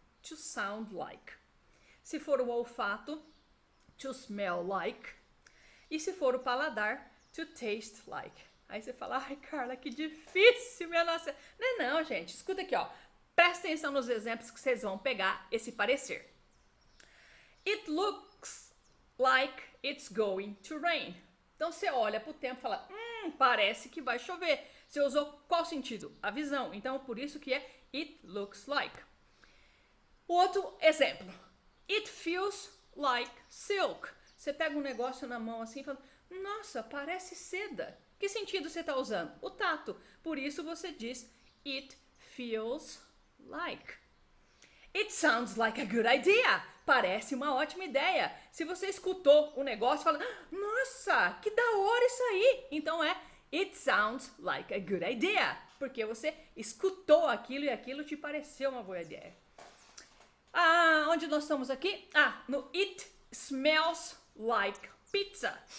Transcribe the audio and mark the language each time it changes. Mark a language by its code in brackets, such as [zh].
[en] to sound like. [pt] Se for o olfato, [en] to smell like. [pt] E se for o paladar, [en] to taste like. [pt] Aí você fala, ai Carla, que difícil, minha nossa. Não, gente, escuta aqui, ó. Presta atenção nos exemplos que vocês vão pegar esse parecer. [en] It looks like it's going to rain. [pt] Então você olha pro tempo e fala, parece que vai chover. Você usou qual sentido? A visão. Então por isso que é it looks like. Outro exemplo. [en] It feels like silk. [pt] Você pega um negócio na mão assim e fala, nossa, parece seda. Que sentido você está usando? O tato. Por isso você diz it feels like. [en] It sounds like a good idea. [pt] Parece uma ótima ideia. Se você escutou o negócio, fala, nossa, que da hora isso aí. Então é [en] it sounds like a good idea. [pt] Porque você escutou aquilo e aquilo te pareceu uma boa ideia. Onde nós estamos aqui? No [en] it smells like pizza.